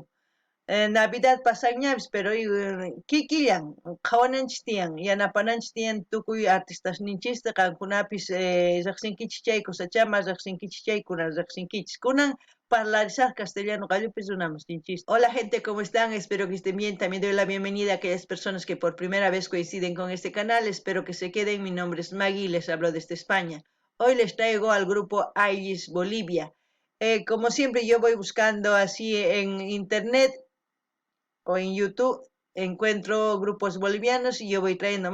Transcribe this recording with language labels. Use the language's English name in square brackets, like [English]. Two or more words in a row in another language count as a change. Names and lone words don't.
[Quechua] Navidad pasanñapis pero kikillan qhawananchis tiyan yanapananchis tiyan tukuy artistasninchista qankunapis riqsinkichis chay kusachama riqsinkichis chaykuna riqsinkichis kunan parlarizar castellano qallupis runamustinchis. [Spanish] Hola gente, ¿cómo están? Espero que estén bien. También doy la bienvenida a aquellas personas que por primera vez coinciden con este canal. Espero que se queden. Mi nombre es Maggie y les hablo desde España. Hoy les traigo al grupo Ayllis Bolivia. Como siempre yo voy buscando así en internet o en YouTube, encuentro grupos bolivianos y yo voy trayendo.